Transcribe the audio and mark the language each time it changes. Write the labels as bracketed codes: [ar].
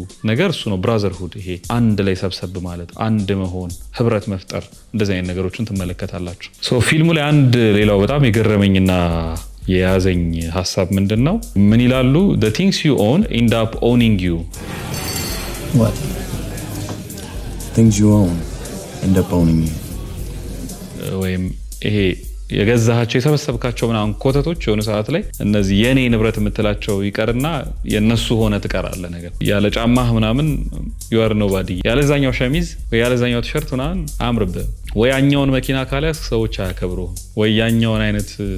[am] ነገር እሱ ነው ብራዘርሁድ ይሄ አንድ ላይ ሰብሰብ ማለት አንድ መሆን ህብረት መፍጠር እንደዚህ አይነት ነገሮችን ትመለከታላችሁ ሶ ፊልሙ ላይ አንድ ሌላው በጣም የገረመኝና የያዘኝ ሐሳብ ምንድነው ምን ይላሉ [en] the things you own end up owning you what things you own end up owning you [am] ወይም ይሄ የገዛሃቸው የሰበሰብካቸው ምናምን ኮተቶች የሆነ ሰዓት ላይ እነዚህ የኔ ንብረት የምትላቸው ይቀርና የነሱ ሆነ ትቀራለህ ነገር ያለ ጫማህ ምናምን [en] you are nobody [am] ያለዛኛው ሸሚዝ ወይ ያለዛኛው ቲሸርት ምናምን አምርብህ ወይ ያኛውን መኪና ካለያስ ሰዎች አያከብሩ ወይ ያኛውን አይነት